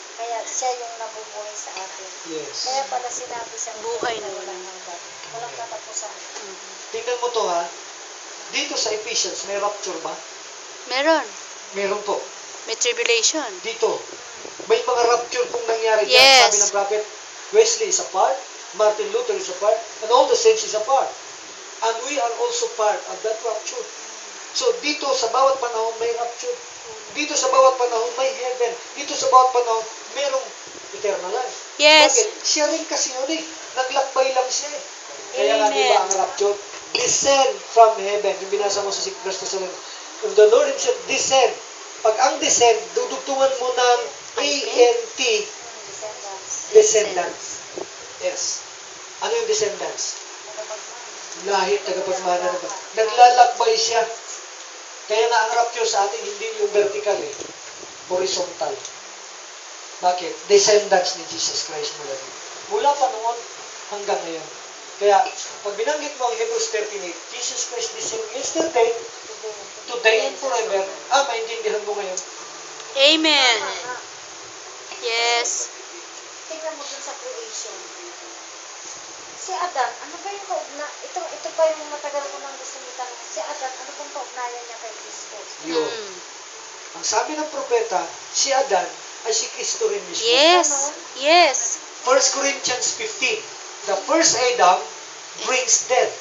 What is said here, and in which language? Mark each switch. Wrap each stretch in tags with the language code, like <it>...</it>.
<tl>Kaya siya yung nabubuhay sa atin.</tl> <en>Yes.</en> <tl>Kaya pala sinabi sa Buhay na walang hanggan. Walang katapusan. Tingnan mo to ha. Dito sa Ephesians, may rapture ba? Meron. Meron po. May tribulation. Dito. May mga rapture pong nangyari dyan.</tl> <en>Yes.</en> <tl>Sabi ng</tl> <en>prophet, Wesley is a part, Martin Luther is a part, and all the saints is a part. And we are also part of that rapture.</en> <tl>So dito sa bawat panahon may rapture. Dito sa bawat panahon may heaven. Dito sa bawat panahon merong eternal life.</tl> <en>Yes.</en> <tl>Bakit? Siya rin kasi yun eh. Naglakbay lang siya eh. Kaya nga Amen. di ba ang rapture?</tl> <en>Descend from heaven.</en> <tl>Yung binasa mo sa 2 Thessalonians.</tl> <en>When the Lord himself descend.</en> <tl>Pag ang descend, dudugtungan mo ng A-N-T,</tl> <en>Descendants.</en> <tl>descendants. Yes. Ano yung descendants? Lahi, tagapagmana na ba? Naglalakbay siya. Kaya nga ang rapture sa atin, hindi yung vertical eh. Horizontal. Bakit? Descendants ni Jesus Christ mula dito. Mula pa noon hanggang ngayon. Kaya, pag binanggit mo ang Hebrews 13:8,</tl> <en>Jesus Christ the same yesterday, today and forever,</en> <tl>maintindihan mo ngayon.</tl> <en>Amen. Yes.</en> <tl>Tingnan mo dun sa creation. Si Adan, ano ba yung ito pa yung matagal ko nang gusto itanong. Si Adan, ano pong kaugnayan niya kay Kristo? Yun. Mm. Ang sabi ng propeta, si Adan ay si Kristo rin mismo.</tl> <en>Yes. Yes. 1 Corinthians 15, the first Adam brings death.</en>